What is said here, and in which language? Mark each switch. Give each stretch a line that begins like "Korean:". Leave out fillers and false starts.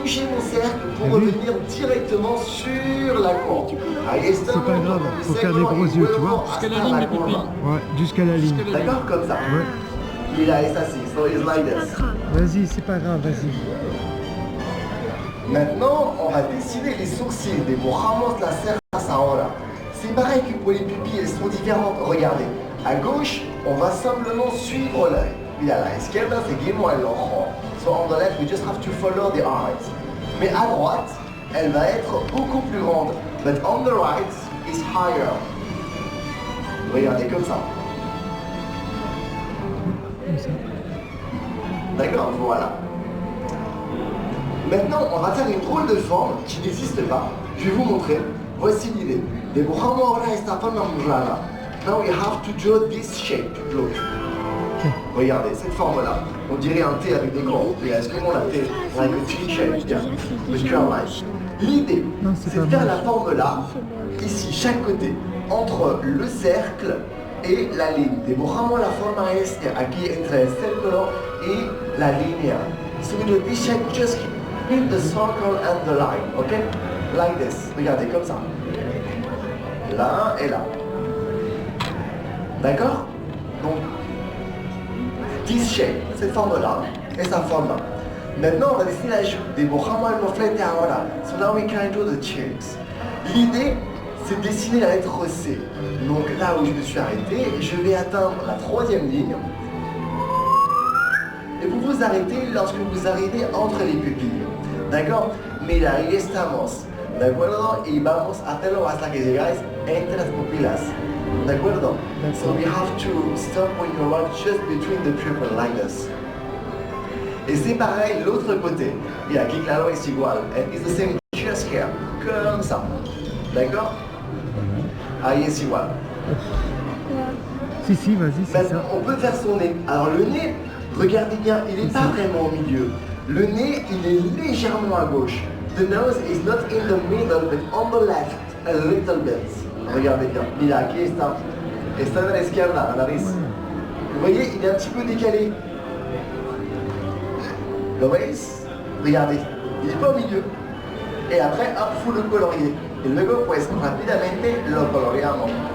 French: toucher mon cercle pour T'as vu? revenir directement sur la courbe. C'est pas grave, faut faire des gros yeux, tu vois. Jusqu'à la ligne des pupilles. Ouais, jusqu'à la ligne. D'accord, comme ça. Ouais.
Spanish: Mira, es así.
English: So it's like this.
French: Vas-y, c'est pas grave, vas-y. Maintenant, on va dessiner les sourcils.
Spanish: Dibujamos las cejas ahora.
French: C'est pareil que pour les pupilles, elles sont différentes. Regardez, à gauche, on va simplement suivre l'œil.
Spanish: Et à la izquierda, seguimos el ojo.
English: So on the left, we just have to follow the eyes.
French: Mais à droite, elle va être beaucoup plus grande.
English: But on the right is higher.
French: Regardez comme ça. Comme ça. D'accord, voilà. Maintenant, on va faire une drôle de forme qui n'existe pas. Je vais vous montrer. Voici l'idée.
Spanish: Dibujamos ahora esta forma muy rara.
English: Now we have to draw this shape. Look.
French: Regardez, cette forme-là. On dirait un T avec des corps. Est-ce que on la T
English: like a T shape? Yeah. With curve lines.
French: L'idée, Non, c'est c'est de pas faire moche. la forme là, ici, chaque côté, entre le cercle et la ligne.
Spanish: Dibujamos la forma aquí entre el círculo y la línea.
English: So with the shape, just keep the circle and the line, ok? Like this.
French: Regardez, comme ça. Là et là. D'accord? Donc,
English: this shape,
French: cette forme-là, et sa forme-là. Maintenant, on va dessiner la joue.
Spanish: Dibujamos el moflete ahora.
English: So now we can do the shapes.
French: L'idée, c'est de dessiner la lettre C. Donc là où je me suis arrêté, je vais atteindre la 3e ligne. Et vous vous arrêtez lorsque vous arrivez entre les pupilles. ¿D'accord?
Spanish: Mira, ahí estamos. ¿De acuerdo? Y vamos a hacerlo hasta que llegáis entre las pupilas. ¿De acuerdo?
English: So we have to stop when you are just between the pupils like this.
French: Et c'est pareil l'autre côté.
Spanish: Et aquí claro es igual.
English: And it's the same just here.
French: Comme ça. D'accord?
Spanish: Ahí es igual.
French: Si, vas-y, c'est Maintenant, ça. on peut faire son nez. Alors le nez, regardez bien, il n'est pas vraiment au milieu. Le nez, il est légèrement à gauche.
English: The nose is not in the middle, but on the left, a little bit.
French: Regardez bien.
Spanish: Mira, aquí está. Está de la izquierda, la nariz.
French: Vous voyez, il est un petit peu décalé.
Spanish: ¿Lo veis?
French: Regardez, il n'est pas au milieu. Et après, hop, faut le colorier.
Spanish: Et luego, pues, rápidamente lo coloreamos.